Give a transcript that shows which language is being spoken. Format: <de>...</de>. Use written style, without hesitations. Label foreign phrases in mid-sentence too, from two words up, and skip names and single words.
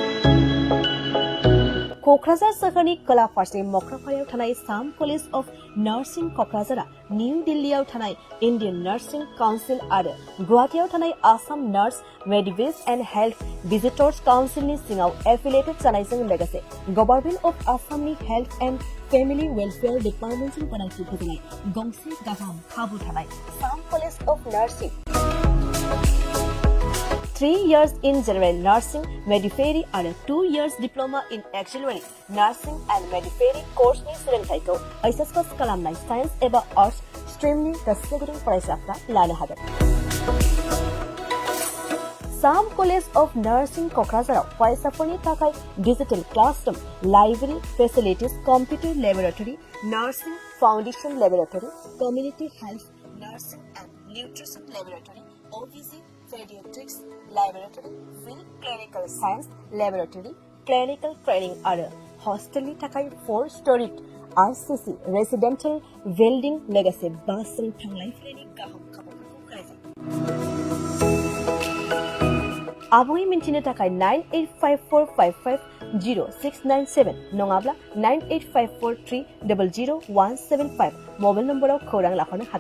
<brx>कक्राझार सोहोरनि खोला फारसे मक्रापारायाव थानाय साम कलेज अफ नार्सिं कक्राझारा निउ दिल्लीयाव थानाय इन्डियन नार्सिं काउन्सिल आरो गुवाहाटीयाव थानाय आसाम नार्स मेडिवेज एन्ड हेल्थ भिजिटर्स काउन्सिलनि सिङाव एफिलिएटेड जानायजों लोगोसे गभर्नमेन्ट अफ आसामनि हेल्थ एन्ड फेमिलि वेलफेयर डिपार्टमेन्टजों गनायथि होजानाय गंसे गाहाम खाबु थानाय साम कलेज अफ नार्सिं</brx> <en>3 years in general nursing, midwifery and 2 years diploma in auxiliary nursing and midwifery course ni</en> <brx>सोलोंथायखौ HS पास खालामनाय साइन्स एबा आर्ट्स स्ट्रीमनि गोसो गुदुं फरायसाफ्रा लानो हागोन</brx> <en>साम कलेज अफ नार्सिं</en> <brx>कक्राझाराव फरायसाफोरनि थाखाय</brx> <en>digital classroom library facilities computer laboratory nursing foundation laboratory community health nursing and nutrition laboratory OBG pediatrics laboratory field clinical science laboratory clinical training</en> <brx>आरो हॉस्टेलनि थाखाय</brx> <en>4-storied RCC residential building</en> <brx>लोगोसे बासजों थांलाय फैलायनि गाहाम खाबुफोरखौ होनाय आबुङै मिन्थिनो थाखाय 9854550697 नङाब्ला 9854300175 मबाइल नम्बराव खौरां लाहरनो हागोन</brx>